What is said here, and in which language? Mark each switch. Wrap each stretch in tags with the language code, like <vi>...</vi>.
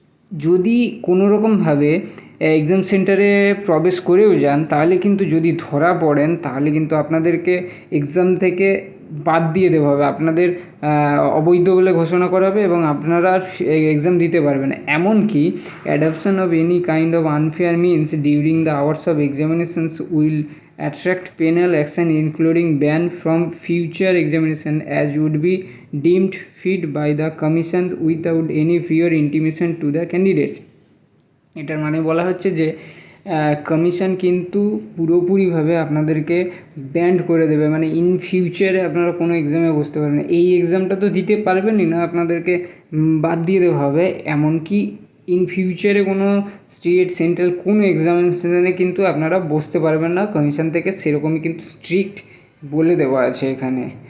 <bn>যদি কোনো রকমভাবে এক্সাম সেন্টারে প্রবেশ করেও যান, তাহলে কিন্তু যদি ধরা পড়েন তাহলে কিন্তু আপনাদেরকে এক্সাম থেকে বাদ দিয়ে দেওয়া হবে, আপনাদের অবৈধ বলে ঘোষণা করা হবে এবং আপনারা এক্সাম দিতে পারবেন না। এমনকি</bn> <en>Adoption of any kind of unfair means during the hours of examinations will attract penal action including ban from future examination as would be deemed fit by the commission without any prior intimation to the candidates।</en> <bn>এটার মানে বলা হচ্ছে যে commission কিন্তু পুরোপুরিভাবে আপনাদেরকে band করে দেবে, মানে ইন ফিউচারে আপনারা কোনো এক্সামে বসতে পারবেন না। এই এক্সামটা তো দিতে পারবেনই না, আপনাদেরকে বাদ দিয়ে দেওয়া হবে। এমনকি ইন ফিউচারে কোনো স্টেট সেন্ট্রাল কোনো এক্সামিনেশনে কিন্তু আপনারা বসতে পারবেন না, কমিশন থেকে সেরকমই কিন্তু স্ট্রিক্ট বলে দেওয়া আছে এখানে।</bn>